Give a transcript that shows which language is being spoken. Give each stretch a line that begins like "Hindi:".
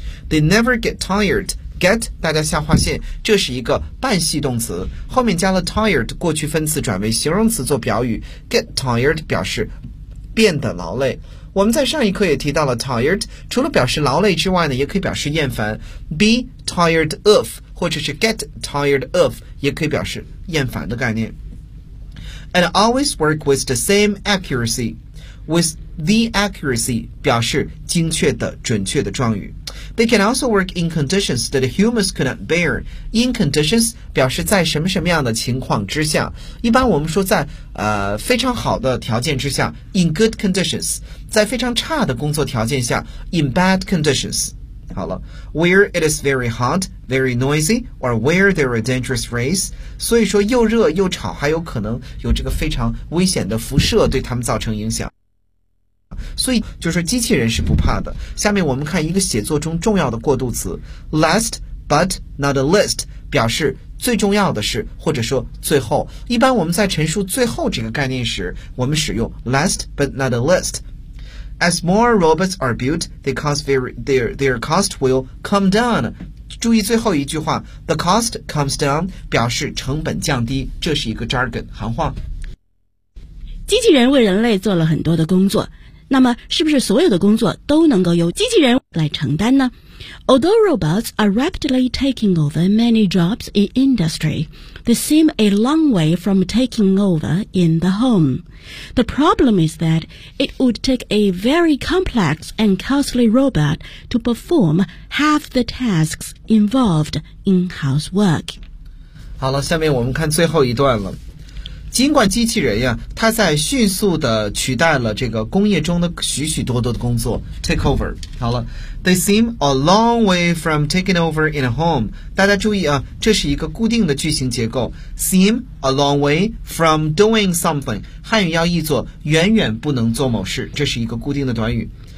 English: They never get tiredget
Chinese: 大家下划线，这是一个半系动词，后面加了 tired 过去分词转为形容词做表语， get tired 表示变得劳累。我们在上一课也提到了 tired 除了表示劳累之外呢，也可以表示厌烦， be tired of 或者是 get tired of 也可以表示厌烦的概念。
English: and always work with the same accuracy， with the accuracy
Chinese: 表示精确的准确的状语。
English: They can also work in conditions that humans could not bear.
Chinese: In conditions 表示在什么什么样的情况之下，一般我们说在非常好的条件之下
English: in good conditions，
Chinese: 在非常差的工作条件下
English: in bad conditions。
Chinese: 好了，
English: where it is very hot, very noisy, or where there are dangerous rays，
Chinese: 所以说又热又吵还有可能有这个非常危险的辐射对他们造成影响，所以就是机器人是不怕的。下面我们看一个写作中重要的过渡词，
English: last but not least
Chinese: 表示最重要的是或者说最后。一般我们在陈述最后这个概念时，我们使用
English: last but not least。 As more robots are built, their cost will come down。
Chinese: 注意最后一句话，
English: the cost comes down
Chinese: 表示成本降低，这是一个 jargon 行话。机器人为人类做了很多的工作，那么是不是所有的工作都能够由机器人来承担呢？
English: Although robots are rapidly taking over many jobs in industry, they seem a long way from taking over in the home. The problem is that it would take a very complex and costly robot to perform half the tasks involved in housework.
Chinese: 好了，下面我们看最后一段了。尽管机器人呀，它在迅速地取代了这个工业中的许许多多的工作
English: take over。
Chinese: 好了，
English: they seem a long way from taking over in a home，
Chinese: 大家注意啊，这是一个固定的句型结构，
English: seem a long way from doing something，
Chinese: 汉语要译作远远不能做某事，这是一个固定的短语。